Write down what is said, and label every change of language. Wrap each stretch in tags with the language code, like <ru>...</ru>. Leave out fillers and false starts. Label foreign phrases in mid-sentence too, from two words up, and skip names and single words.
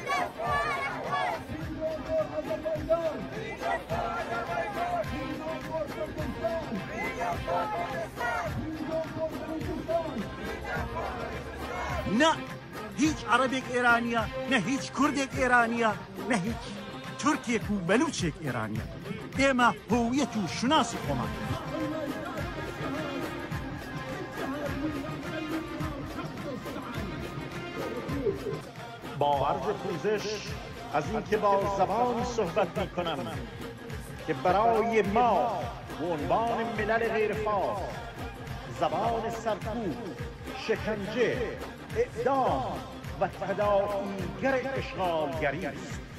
<ckb>نه هیچ عربێک ئێرانیە، نە هیچ کوردێک ئێرانیە، نە هیچ تورکێک و بەلوچێک ئێرانیە. ئێمە هۆویەت و شناسی خۆمان.</ckb> <fa>با عرض پوزش از اینکه با زبانی صحبت میکنم که برای ما به عنوان ملل غیر فارس زبان سرکوب، شکنجه، اعدام و تداعیگر اشغالگری است.</fa>